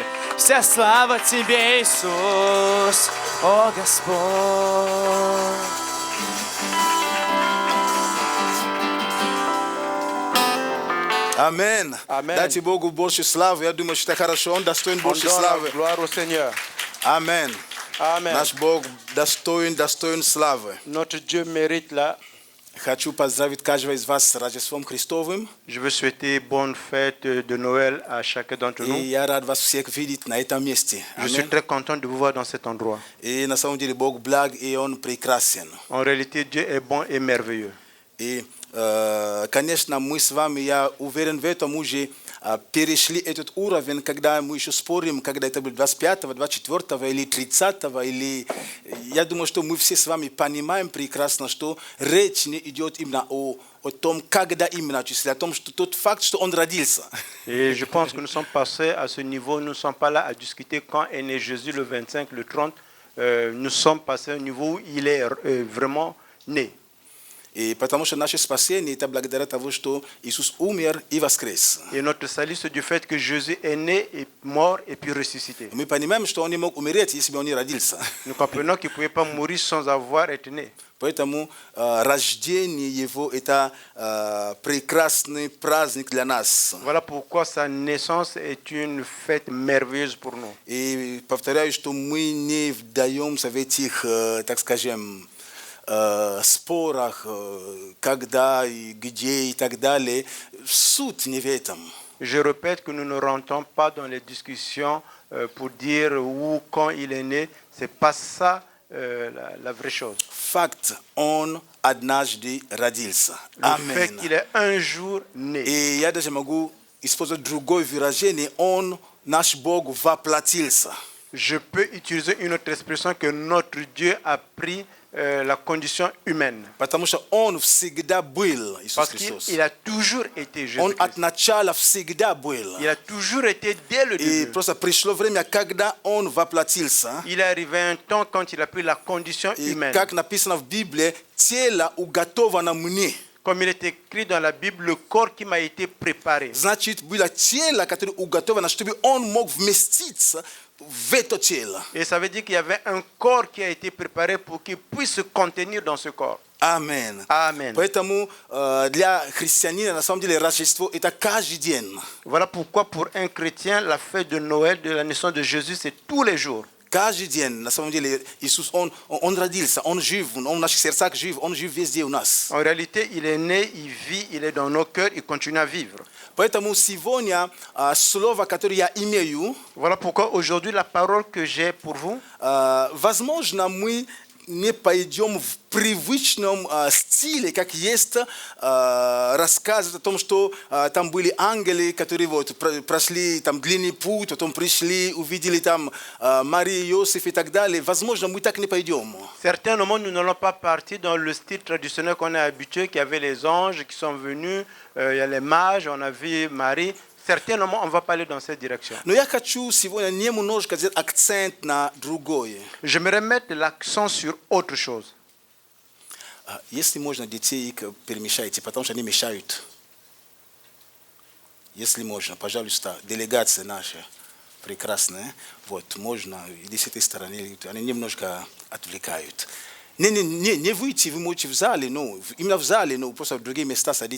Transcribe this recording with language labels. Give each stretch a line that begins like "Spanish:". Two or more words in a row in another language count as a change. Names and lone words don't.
Russian: Вся слава Тебе, Иисус, о Господь. Amen. Amen. Дайте Богу больше славы. Я думаю, что это хорошо. Он достоин
French: On
Russian: больше
French: donne la
Russian: славы.
French: gloire au Seigneur. Amen. Amen.
Russian: Наш Бог достоин славы.
French: Notre Dieu mérite la.
Russian: Хочу поздравить каждого из вас с Рождеством Христовым.
French: Je veux souhaiter bonne fête de Noël à chacun d'entre
Russian: И
French: nous.
Russian: я рад вас всех видеть на этом месте.
French: Je suis
Russian: Аминь.
French: très content de vous voir dans cet endroit.
Russian: И на самом деле Бог благ, и Он прекрасен.
French: En réalité, Dieu est bon et merveilleux.
Russian: И, конечно, мы с вами, я уверен в этом, уже перешли этот уровень, когда мы еще спорим, когда это будет 25-го, 24-го или 30-го, или... Я думаю, что мы все с вами понимаем прекрасно, что речь не идет именно о том, когда именно числе, о том, что тот факт, что он родился.
French: Et je pense que nous sommes passés à ce niveau. Nous ne sommes pas là à discuter quand est né Jésus, le 25, le 30. Nous sommes passés à un niveau où il est vraiment né.
Russian: И потому что наше спасение это благодаря тому, что Иисус умер и воскрес.
French: Et notre salut, c'est du fait que Jésus est né, est mort et puis ressuscité.
Russian: Мы понимаем, что он не мог умереть, если бы он не родился.
French: Nous comprenons qu'il ne pouvait pas mourir sans avoir été né.
Russian: Поэтому рождение его это прекрасный праздник для нас.
French: Voilà pourquoi sa naissance est une fête merveilleuse pour nous.
Russian: И повторяю, что мы не вдаемся в этих, так скажем, спорах, когда и где и так далее. Суть не в этом.
French: Je répète que nous ne rentrons pas dans les discussions pour dire où, quand il est né. Ce n'est pas ça la vraie chose.
Russian: Факт, он однажды родился.
French: Le fait qu'il est un jour né.
Russian: И я даже могу использовать другое выражение. Он, наш Бог, воплотился.
French: Je peux utiliser une autre expression que notre Dieu a pris la condition humaine.
Russian: Потому что он всегда был, Иисус
French: Parce
Russian: Христос.
French: qu'il a toujours été
Russian: Он
French: Jésus-Christ.
Russian: от начала всегда был.
French: Il a toujours été dès le
Russian: И
French: début.
Russian: просто пришло время, когда он воплотился.
French: Il est arrivé un temps quand il a pris la condition
Russian: И
French: humaine.
Russian: как написано в Библии, тело уготовано мне.
French: Comme il est écrit dans la Bible, le corps qui m'a été préparé.
Russian: Значит, было тело, которое уготовано, чтобы он мог вместиться в это тело.
French: Et ça veut dire qu'il y avait un corps qui a été préparé pour qu'il puisse se contenir dans ce corps. Amen. Amen.
Russian: Поэтому для христианина, на самом деле, Рождество – это каждый день.
French: Voilà pourquoi pour un chrétien, la fête de Noël, de la naissance de Jésus, c'est tous les jours.
Russian: Каждый день, на самом деле, Иисус, он родился, он жив, он в наших сердцах жив, он жив везде у нас.
French: En réalité, il est né, il vit, il est dans nos cœurs, il continue à vivre.
Russian: Поэтому сегодня слово, которое я имею,
French: Voilà pourquoi aujourd'hui, la parole que j'ai pour vous,
Russian: возможно, мы не пойдем в привычном стиле, как есть рассказывать о том, что там были ангелы, которые вот прошли там длинный путь, потом пришли, увидели там Марию, Иосиф и так далее. Возможно, мы так не пойдем.
French: certainement, nous n'allons pas partir dans le style traditionnel qu'on est habitué, qu'il y avait les anges qui sont venus, il y a les mages, on a vu Marie. Certainement, on ne va pas aller dans cette direction.
Russian: Но я хочу сегодня немножко сделать акцент на другое.
French: J'aimerais mettre l'accent sur autre chose.
Russian: Если можно, детей перемешайте, потому что они мешают. Если можно, пожалуйста, делегация наша прекрасная, вот, можно, или с этой стороны, они немножко отвлекают. Не выйти, вы можете в зале, ну, именно в зале, ну, просто в другие места садитесь.